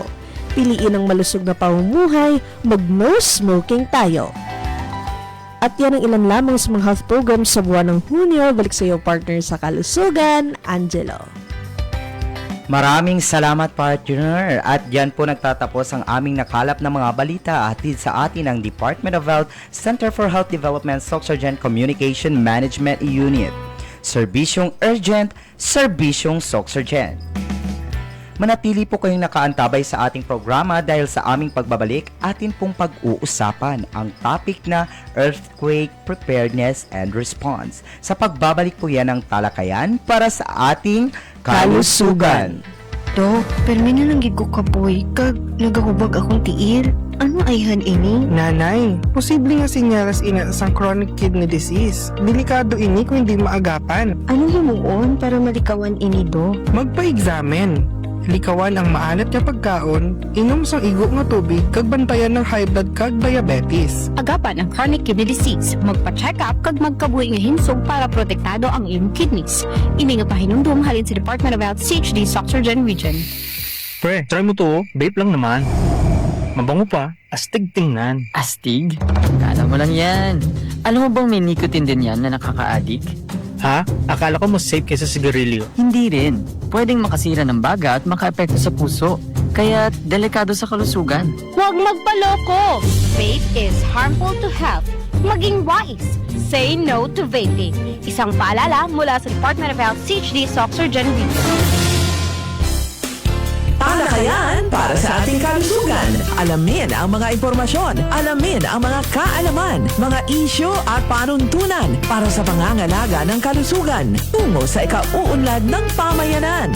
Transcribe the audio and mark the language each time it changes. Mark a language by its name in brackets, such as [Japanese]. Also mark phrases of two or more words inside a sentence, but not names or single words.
[Filipino] Piliin ang malusog na pamumuhay, mag- [English] no smoking [Filipino] tayo. At yan ang ilan lamang sa mga [English] health programs [Filipino] sa buwan ng Hunyo. Balik sa iyo, partner sa kalusugan, Angelo. Maraming salamat, partner. At yan po nagtatapos ang aming nakalap na mga balita atid sa atin ng Department of Health Center for Health Development Soxargen Communication Management Unit. Serbisyong urgent, serbisyong Soxargen. Manatili po kayong nakaantabay sa ating programa dahil sa aming pagbabalik, atin pong pag-uusapan ang topic na [English] Earthquake Preparedness and Response. [Filipino] Sa pagbabalik po yan ng talakayan para sa ating kalusugan. [Hiligaynon] Dok, pero may nananggid ko kapoy, kag nagahubag akong tiir. Ano ayhan ini? Nanay, posible nga sinyalas ina sa [English] chronic kidney disease. [Hiligaynon] Delikado ini kung hindi maagapan. Anong himuon para malikawan ini, Dok? Magpa-examen. Likawan ang maalat nga pagkaon, inom sang igo nga tubig, kag bantayan ng [English] high blood [Hiligaynon] kag diabetes. Agapan ang [English] chronic kidney disease. [Hiligaynon] Magpa- [English] check up [Hiligaynon] kag magkabuhi nga hinsog para protektado ang iyong kidneys. Ini nga pahinumdum halin sa Department of Health CHD Soxargen Region. [Filipino] Pre, try mo to, vape lang naman. Mabango pa, astig tingnan. Astig? Kala mo lang yan. Alam mo bang may nicotine din yan na nakaka-addict? Ha? Akala ko mas safe kaysa sigarilyo. Hindi rin. Pwedeng makasira ng baga at maka-epekto sa puso. Kaya delikado sa kalusugan. Huwag magpaloko! [English] Vape is harmful to health. [Filipino] Maging wise. [English] Say no to vaping. [Filipino] Isang paalala mula sa Department of Health CHD Soxargen Region. Talakayan para sa ating kalusugan. Alamin ang mga impormasyon, alamin ang mga kaalaman, mga isyu at panuntunan para sa pangangalaga ng kalusugan tungo sa ikauunlad ng pamayanan.